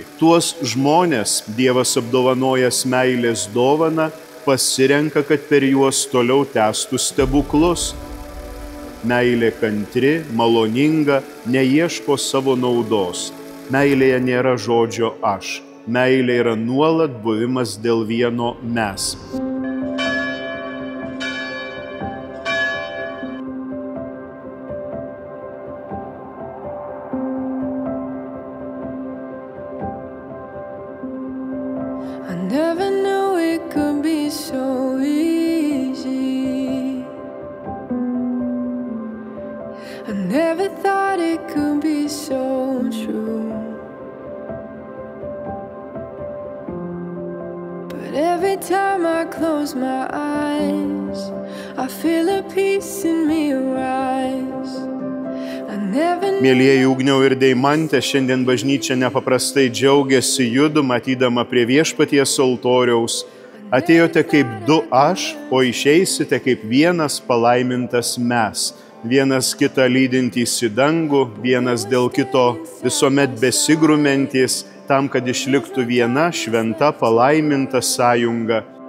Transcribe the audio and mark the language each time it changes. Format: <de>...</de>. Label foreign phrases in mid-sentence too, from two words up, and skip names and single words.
<lt>Tuos žmonės Dievas apdovanojęs meilės dovaną pasirenka, kad per juos toliau tęstų stebuklus. Meilė kantri, maloninga, neieško savo naudos. Meilėje nėra žodžio aš. Meilė yra nuolat buvimas dėl vieno mes.</lt> <en>I never knew it could be so easy. I never thought it could be so true. But every time I close my eyes, I feel a peace in me arise.</en> <lt>Mielieji Ugniau ir Deimante, šiandien bažnyčia nepaprastai džiaugiasi judu, matydama prie viešpaties altoriaus. Atėjote kaip du aš, o išeisite kaip vienas palaimintas mes. Vienas kitą lydintys į dangų, vienas dėl kito visuomet besigrumentys, tam, kad išliktų viena šventa palaiminta sąjunga.</lt>